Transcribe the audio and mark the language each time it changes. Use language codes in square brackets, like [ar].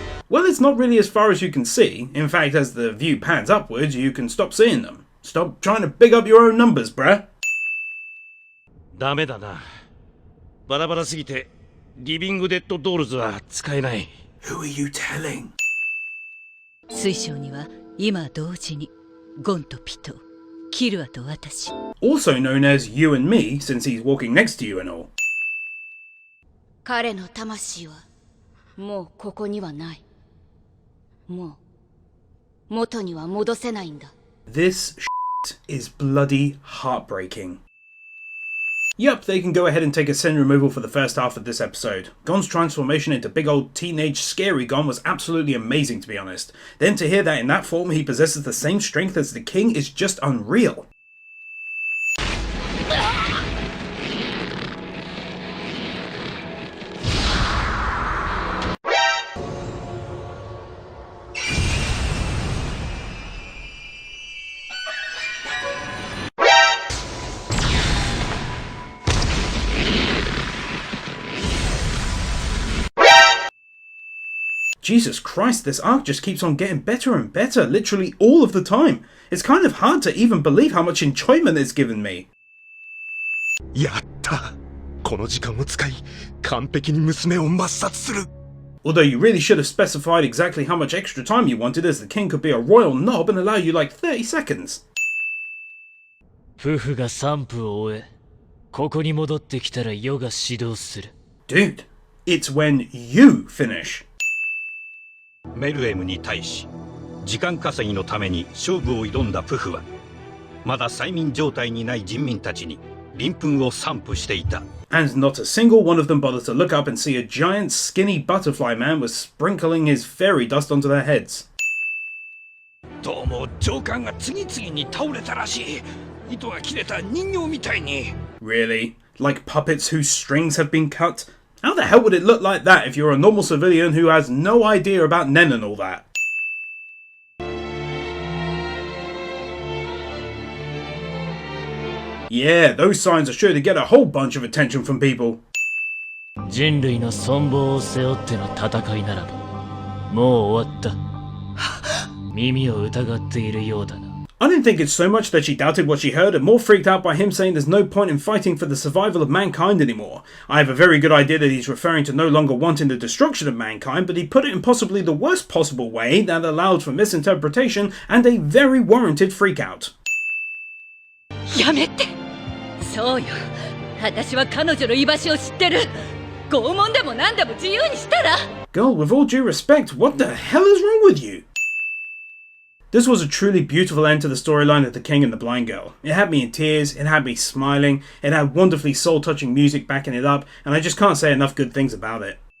[en] Well, it's not really as far as you can see. In fact, as the view pans upwards, you can stop seeing them. Stop trying to big up your own numbers, bruh. [ja] ダメだな。バラバラすぎてリビングデッドドールズは使えない。 [en] Who are you telling? [ja] 水晶には今同時にゴンとピとキルアと私。 [en] Also known as you and me, since he's walking next to you and all. [ja] 彼の魂はもうここにはない。もう元には戻せないんだ。 [en] This shit is bloody heartbreaking. Yup, they can go ahead and take a sin removal for the first half of this episode. Gon's transformation into big old teenage scary Gon was absolutely amazing, to be honest. Then to hear that in that form he possesses the same strength as the king is just unreal. Jesus Christ, this arc just keeps on getting better and better, literally all of the time. It's kind of hard to even believe how much enjoyment it's given me. [ja] やった。この時間を使い、完璧に娘を抹殺する。 [en] Although you really should have specified exactly how much extra time you wanted, as the king could be a royal knob and allow you like 30 seconds. [ja] 夫婦が散布を終え、ここに戻ってきたら余が指導する。 [en] Dude, it's when you finish. [ja] メルエムに対し時間稼ぎのために勝負を挑んだプフはまだ催眠状態にない人民たちに鱗粉を散布していた。 [en] And not a single one of them bothered to look up and see a giant skinny butterfly man was sprinkling his fairy dust onto their heads. [ja] どうも上官が次々に倒れたらしい。糸が切れた人形みたいに。 [en] Really? Like puppets whose strings have been cut? How the hell would it look like that if you're a normal civilian who has no idea about Nen and all that? Yeah, those signs are sure to get a whole bunch of attention from people. [ja] 人類の存亡を背負っての戦いならばもう終わった。耳を疑っているようだな。 [en] I didn't think it's so much that she doubted what she heard and more freaked out by him saying there's no point in fighting for the survival of mankind anymore. I have a very good idea that he's referring to no longer wanting the destruction of mankind, but he put it in possibly the worst possible way that allowed for misinterpretation and a very warranted freakout. [ja] やめて。そうよ。私は彼女の居場所を知ってる。拷問でも何でも自由にしたら。 [en] Girl, with all due respect, what the hell is wrong with you? This was a truly beautiful end to the storyline of the king and the blind girl. It had me in tears, it had me smiling, it had wonderfully soul-touching music backing it up, and I just can't say enough good things about it.